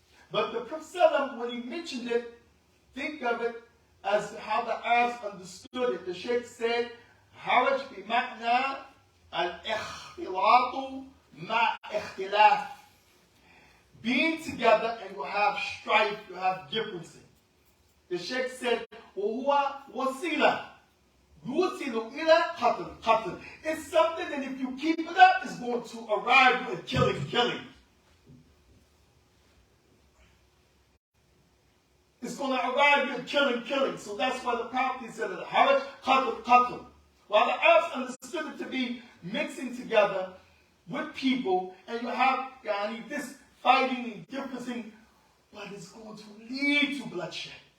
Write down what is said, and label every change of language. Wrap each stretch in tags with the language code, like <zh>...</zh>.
<en>But the Prophet, when he mentioned it, think of it as how the Arabs understood it. The Shaykh said,</en> <ar>Haraj bima'na al-ikhtilatu ma-ikhtilaf.</ar> <en>Being together and you have strife, you have differences. The Shaykh said,</en> <ar>وَهُوَ وَسِيلَةٌ يُوصِلُ إِلَى قَتْلٍ.</ar> <en>It's something that if you keep it up, it's going to arrive at killing. It's going to arrive at killing. So that's why the Prophet said that</en> <ar>Haraj, qatl.</ar> <en>While the Arabs understood it to be mixing together with people, and you have this fighting and differencing, but it's going to lead to bloodshed.</en>